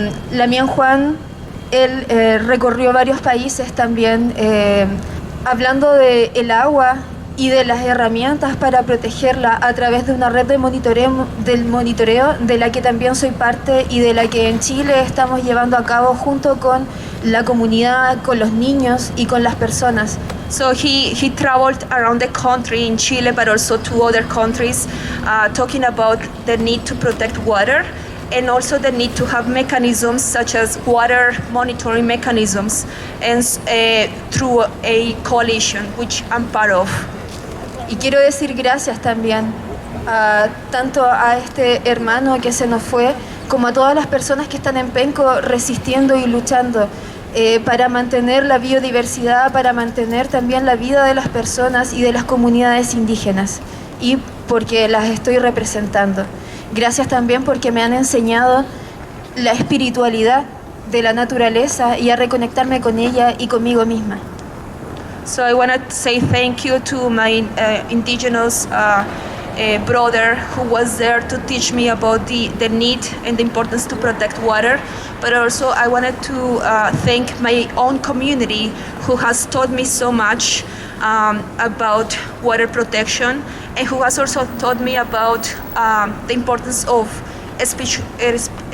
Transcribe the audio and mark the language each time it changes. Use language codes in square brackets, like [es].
[es] Lamien Juan, él recorrió varios países también hablando del agua y de las herramientas para protegerla a través de una red de monitoreo de la que también soy parte y de la que en Chile estamos llevando a cabo junto con la comunidad, con los niños y con las personas. [en] So he traveled around the country in Chile, but also to other countries, talking about the need to protect water and also the need to have mechanisms such as water monitoring mechanisms and through a coalition, which I'm part of. [es] Y quiero decir gracias también tanto a este hermano que se nos fue, como a todas las personas que están en Penco resistiendo y luchando para mantener la biodiversidad, para mantener también la vida de las personas y de las comunidades indígenas, y porque las estoy representando. Gracias también porque me han enseñado la espiritualidad de la naturaleza y a reconectarme con ella y conmigo misma. [en] So I want to say thank you to my indigenous brother who was there to teach me about the need and the importance to protect water. But also I wanted to thank my own community who has taught me so much about water protection, and who has also taught me about the importance of spirituality.